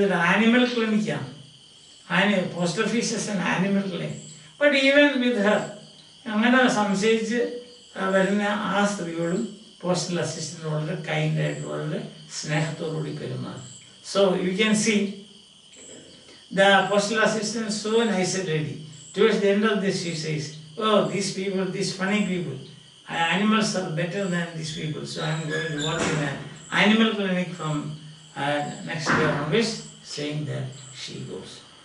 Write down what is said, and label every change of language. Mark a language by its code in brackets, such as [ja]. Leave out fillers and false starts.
[en] That animal clinic. Post office is an animal clinic. But even with her, [ml] അങ്ങനെ സംശയിച്ച് വരുന്ന ആ സ്ത്രീയോടും postal assistant വളരെ കൈൻഡായിട്ട് വളരെ സ്നേഹത്തോടുകൂടി പെരുമാറും. [en] So you can see the postal assistant is so nice a lady. Towards the end of this she says, oh, these people, these funny people, animals are better than these people, so I am going to work in an animal clinic from next year onwards, saying that she goes.